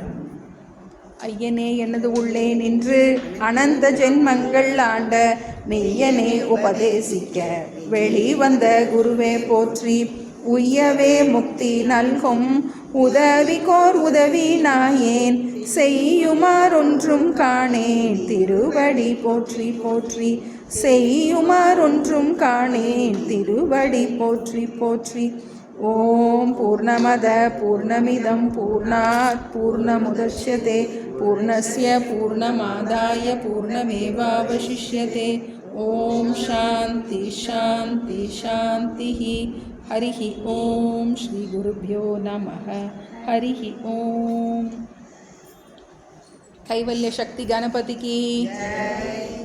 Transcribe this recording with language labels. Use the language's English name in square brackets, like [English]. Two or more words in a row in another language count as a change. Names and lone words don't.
[Tamil] ஐயனே எனது உள்ளே நின்று அனந்த ஜென்மங்கள் ஆண்ட மெய்யனே உபதேசிக்க வெளிவந்த குருவே போற்றி, உய்யவே முக்தி நல்கும் உதவிக்கோர் உதவி நாயேன் செய்யுமாறொன்றும் காணேன் திருவடி போற்றி போற்றி, செய்யுமாறொன்றும் காணேன் திருவடி போற்றி போற்றி. [Sanskrit] ओम् पूर्णमदः पूर्णमिदं पूर्णात् पूर्णमुदच्यते पूर्णस्य पूर्णमादाय पूर्णमेवावशिष्यते. ओम् शान्तिः शान्तिः शान्तिः. हरिः ओम् श्री गुरुभ्यो नमः. हरिः ओम् कैवल्य शक्ति गणपति कि